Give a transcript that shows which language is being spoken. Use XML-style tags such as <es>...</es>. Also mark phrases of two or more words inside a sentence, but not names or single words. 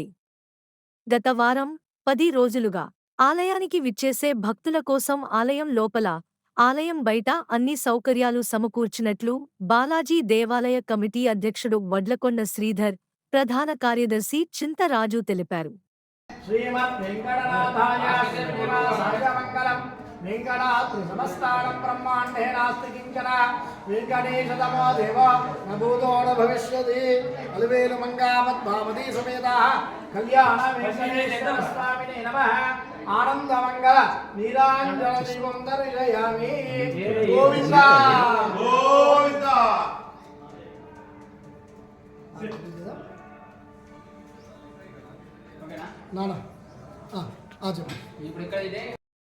<te>గత వారం 10 రోజులుగా ఆలయానికి విచ్చేసే భక్తుల కోసం ఆలయం లోపల, ఆలయం బయట అన్ని సౌకర్యాలు సమకూర్చినట్లు బాలాజీ దేవాలయ కమిటీ అధ్యక్షుడు వడ్లకొండ శ్రీధర్, ప్రధాన కార్యదర్శి చింతరాజు తెలిపారు.</te> <sa>श्रीमद् वेंकटनाथाय श्रीनिवासाय मंगलम वेंकटाद्रि नमस्कारं ब्रह्मांडे नास्ति किंचन वेंकटेशतमो देव न भूतो न भविष्यति अलवेलु मंगावत् भावती समेतः कल्याण वेंकटेश्वर स्वामिने नमः आनंद मंगल नीरांजन दीपं दर्शयामि गोविंदा गोविंदा</sa> <te>నానా చెప్పండి. ఇప్పుడు ఇక్కడ ఇదే</te>